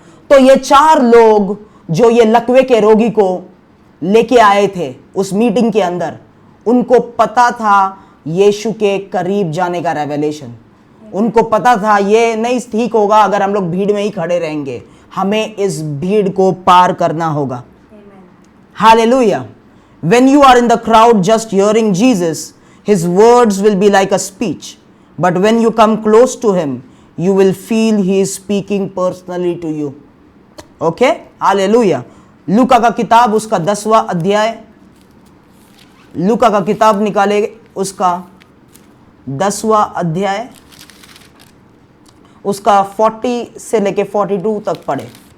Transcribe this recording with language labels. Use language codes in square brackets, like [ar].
[hi] तो ये 4 लोग जो ये लकवे के रोगी को लेके आए थे उस मीटिंग के अंदर, उनको पता था यीशु के करीब जाने का रेवलेशन। उनको पता था ये नहीं ठीक होगा अगर हम लोग भीड़ में ही खड़े रहेंगे, हमें इस भीड़ को पार करना होगा। Hallelujah. [en] When you are in the crowd just hearing Jesus, his words will be like a speech. But when you come close to him, you will feel he is speaking personally to you. Okay? Hallelujah. [hi] लूका का किताब उसका 10वां अध्याय, लूका का किताब निकाले उसका 10वां अध्याय, उसका 40 से लेके 42 तक पढ़े।